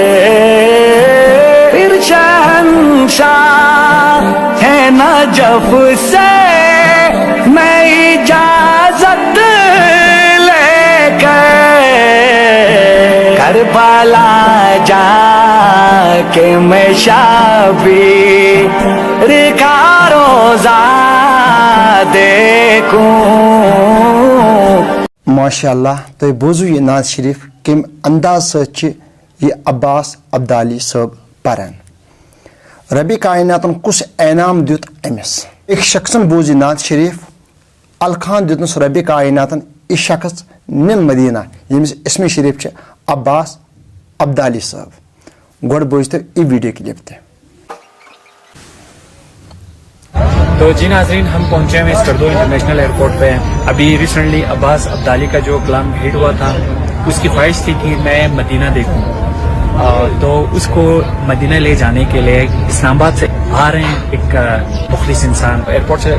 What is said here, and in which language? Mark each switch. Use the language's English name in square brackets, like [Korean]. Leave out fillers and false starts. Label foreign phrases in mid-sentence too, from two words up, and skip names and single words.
[Urdu] پھر شہنشاہ نجف سے میں اجازت لے کر کربلا جا کہ میں شبیر کا روزہ دیکھوں. [Arabic] ماشاء اللہ [Kashmiri] تُہۍ بوٗزِو یہِ نعت شریف کمہِ انداز سۭتۍ چھِ یہِ عباس عبدالی صٲب پران. ربی کائناتن کُس انعام دیُت أمِس؟ أکۍ شخصن بوٗز یہِ نعت شریف الخان دیُتنس ربی کائناتن یہِ شخص نِن مدینہ ییٚمِس اسمِ شریف چھِ عباس عبدالی صٲب. گۄڈٕ بوٗزتو یہِ ویڈیو کلپ تہِ. [Urdu] تو جی ناظرین ہم پہنچے ہیں اسکردو انٹرنیشنل ایئرپورٹ پہ. ابھی ریسنٹلی عباس عبدالی کا جو کلام ہٹ ہوا تھا اس کی خواہش تھی کہ میں مدینہ دیکھوں تو اس کو مدینہ لے جانے کے لیے اسلام آباد سے آ رہے ہیں ایک مخلص انسان ایئرپورٹ سے.